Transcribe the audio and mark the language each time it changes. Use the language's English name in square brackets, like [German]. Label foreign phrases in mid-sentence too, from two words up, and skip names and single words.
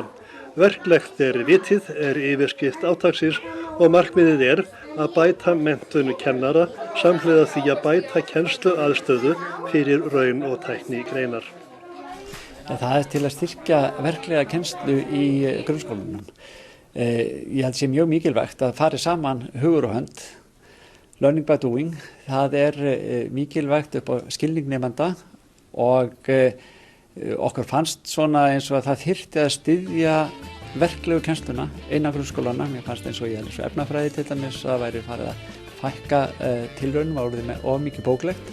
[Icelandic] Verklegt vitið yfirskrift átaksins og markmiðið að bæta menntun kennara samhliða því að bæta kennsluaðstöðu fyrir raun- og tæknigreinar. Það til að styrkja verklega kennslu í grunnskólanum. Ég held sé mjög mikilvægt að fari saman hugur og hönd. [English] Learning by doing, [Icelandic] það mikilvægt upp á skilning nemenda og okkur fannst svona eins og að það þyrfti að styðja verklegu kennsluna innan grunnskólana. Mér fannst eins og ég held eins og efnafræði til dæmis að það væri farið að fækka tilraunum og orðið með of mikið bóklegt.